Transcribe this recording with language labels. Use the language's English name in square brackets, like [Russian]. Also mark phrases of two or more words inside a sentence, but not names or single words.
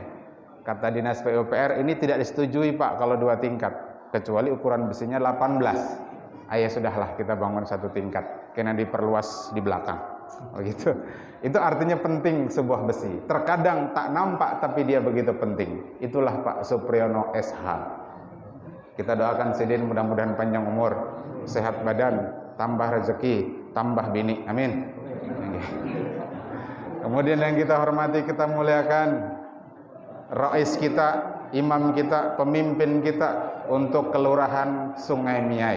[Indonesian] Kata Dinas PUPR, ini tidak disetujui Pak kalau 2 tingkat, kecuali ukuran besinya 18. Ayah sudahlah kita bangun 1 tingkat, karena diperluas di belakang. Oh gitu. Itu artinya penting sebuah besi. Terkadang tak nampak tapi dia begitu penting. Itulah Pak Supriyono SH. Kita doakan Sidin mudah-mudahan panjang umur, sehat badan, tambah rezeki, tambah bini. Amin. Kemudian yang kita hormati, kita muliakan rais kita, imam kita, pemimpin kita untuk kelurahan Sungai Miai.